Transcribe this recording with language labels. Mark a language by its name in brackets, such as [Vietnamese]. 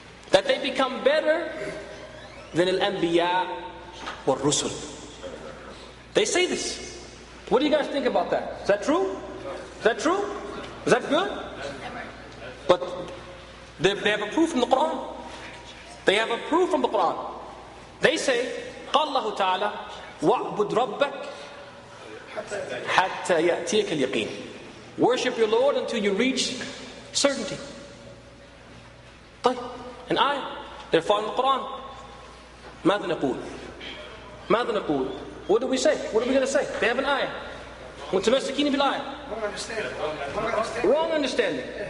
[English] That they become better than [Arabic] al-anbiya wa rusul. [English] They say this. What do you guys think about that? Is that true? Is that true? Is that good? But they have a proof from the Quran. They have a proof from the Quran. They say, [Arabic] قال الله تعالى وَاعْبُدْ رَبَّكَ حَتَّى يَأْتِيكَ الْيَقِينَ. [English] Worship your Lord until you reach certainty. [Arabic] طيب, [English] an ayah. They're following the Quran. [Arabic] ماذا نقول? [English] What do we say? What are we going to say? They have an ayah. [Arabic] متمسكين بالآية. [English] Wrong understanding.